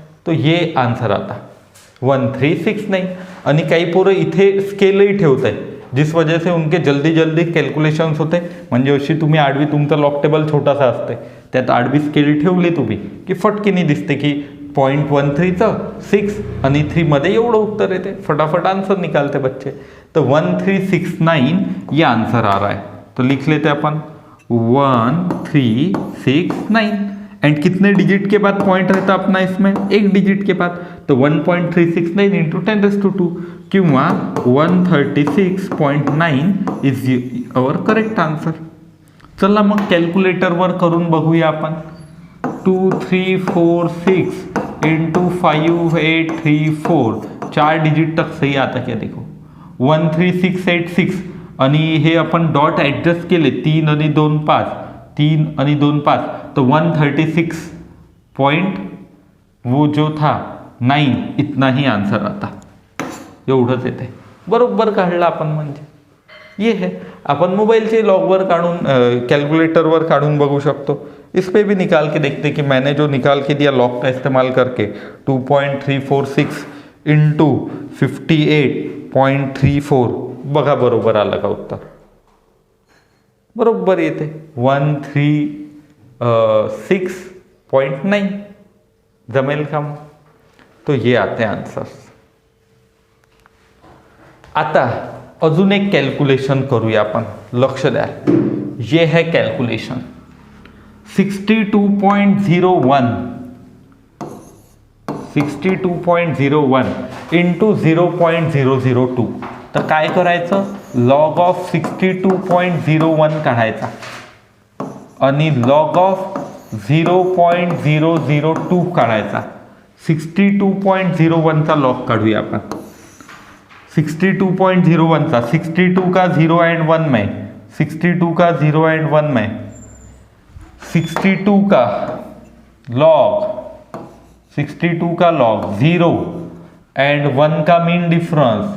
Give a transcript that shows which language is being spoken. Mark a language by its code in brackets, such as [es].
[mr] तो ये आन्सर आता 1369. आणि काही पोरं इथे स्केलही ठेवत आहे, [hi] जिस वजह से उनके जल्दी कॅल्क्युलेशन्स होते. [mr] म्हणजे अशी तुम्ही आडवी, तुमचा लॉक टेबल छोटासा असते, त्यात आडवी स्केल ठेवली तुम्ही की फटकीने दिसते की 0.13चं 6 आणि 3 मध्ये एवढं उत्तर येते, [hi] फटाफट आंसर निकालते बच्चे. तो 1369 ये आंसर आ रहा है, तो लिख लेते अपन 1369. एंड कितने डिजिट के बाद पॉइंट रहता अपना इसमें, एक डिजिट के बाद, तो 1.369 × 10⁻², किंवा 136.9 इज अवर करेक्ट आन्सर. [mr] चला मग कॅल्क्युलेटरवर करून बघूया आपण. [hi] 2346 × 5834, 4 डिजिट तक सही आता क्या देखो, 13686. [mr] आणि हे आपण डॉट ॲडजस्ट केले, [hi] 3 आणि 2 5, 3 आणि 2 5, तो 136 पॉइंट वो जो था 9 इतना ही आंसर आता. [mr] एवढंच येते, बरोबर काढला आपण. म्हणजे ये है, अपन मोबाइलचे लॉगवर काढून कैलकुलेटरवर काढून बघू शकतो. [hi] इस पे भी निकाल के देखते कि मैंने जो निकाल के दिया लॉग का इस्तेमाल करके 2.346 × 58.34, [mr] बघा बरोबर आलं का उत्तर, बरोबर येते 136.9. जमेल का मग. [hi] तो ये आते आन्सर्स. [mr] आता अजून एक कॅल्क्युलेशन करूया आपण, लक्ष द्या. [hi] ये है कॅल्क्युलेशन 62.01 62.01 इंटू 0.002. [mr] तर काय करायचं, लॉग ऑफ 62.01 काढायचा आणि लॉग ऑफ 0.002 काढायचा. 62.01चा लॉग काढूया आपण. [hi] 62.01चा 62 का 0 एंड 1 में, 62 का 0 एंड 1 में, 62 का लॉग 62 का लॉग 0 एंड 1 का मीन डिफरेंस.